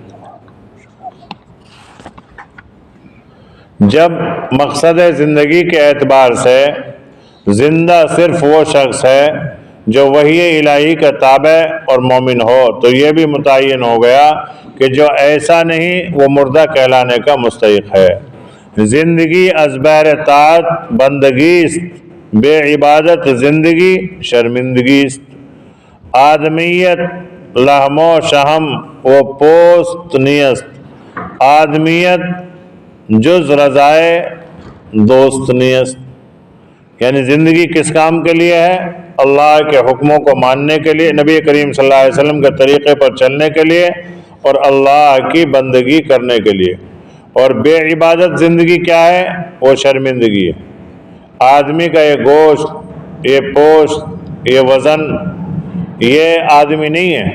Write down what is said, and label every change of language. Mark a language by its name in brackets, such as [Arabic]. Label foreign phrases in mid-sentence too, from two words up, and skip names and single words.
[Urdu] جب مقصد زندگی کے اعتبار سے زندہ صرف وہ شخص ہے جو وحی الہی کا تابع اور مومن ہو، تو یہ بھی متعین ہو گیا کہ جو ایسا نہیں وہ مردہ کہلانے کا مستحق ہے۔ [Persian] زندگی از بہر طاعت بندگی است، بے عبادت زندگی شرمندگی است۔ آدمیت لحم و شہم و پوست نیست، آدمیت جز رضائے دوست نیست۔ [Urdu] یعنی زندگی کس کام کے لیے ہے؟ اللہ کے حکموں کو ماننے کے لیے، نبی کریم [Arabic] صلی اللہ علیہ وسلم [Urdu] کے طریقے پر چلنے کے لیے اور اللہ کی بندگی کرنے کے لیے۔ اور بے عبادت زندگی کیا ہے؟ وہ شرمندگی ہے۔ آدمی کا یہ گوشت، یہ پوست، یہ وزن، یہ آدمی نہیں ہے۔